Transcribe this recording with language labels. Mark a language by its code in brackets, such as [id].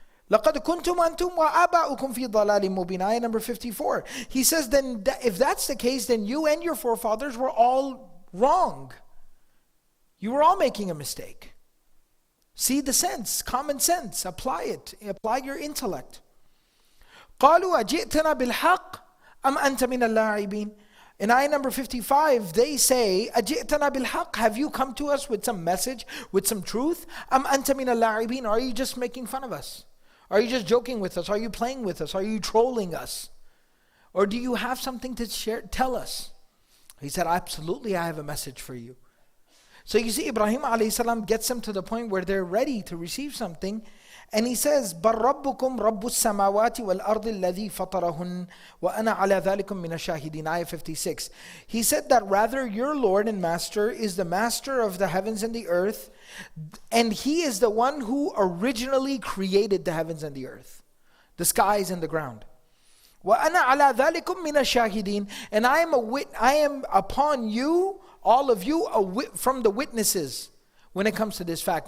[ar] لَقَدْ كُنْتُمْ أَنْتُمْ وَآبَاؤُكُمْ فِي ضَلَالٍ مُبِينٍ. [en] Ayah number 54. He says, then if that's the case, then you and your forefathers were all wrong. You were all making a mistake. See the sense, common sense. Apply it. Apply your intellect. [ar] قالوا أجئتنا بالحق أم أنت من اللاعبين. [en] In ayah number 55, they say, [ar] أجئتنا بالحق. [en] Have you come to us with some message, with some truth? [ar] أم أنت من اللاعبين. [en] Are you just making fun of us? Are you just joking with us? Are you playing with us? Are you trolling us? Or do you have something to share? Tell us. He said, absolutely, I have a message for you. So you see, Ibrahim alayhi salam gets them to the point where they're ready to receive something. And he says, [ar] بَلْ رَبُّكُمْ رَبُّ السَّمَاوَاتِ وَالْأَرْضِ الَّذِي فَطَرَهُنْ وَأَنَا عَلَى ذَلِكُمْ مِنَ الشَّاهِدِينَ. [en] Ayah 56. He said that rather your Lord and Master is the master of the heavens and the earth, and He is the one who originally created the heavens and the earth, the skies and the ground. [ar] وَأَنَا عَلَى ذَلِكُمْ مِنَ الشَّاهِدِينَ. [en] And I am upon you, all of you, from the witnesses when it comes to this fact.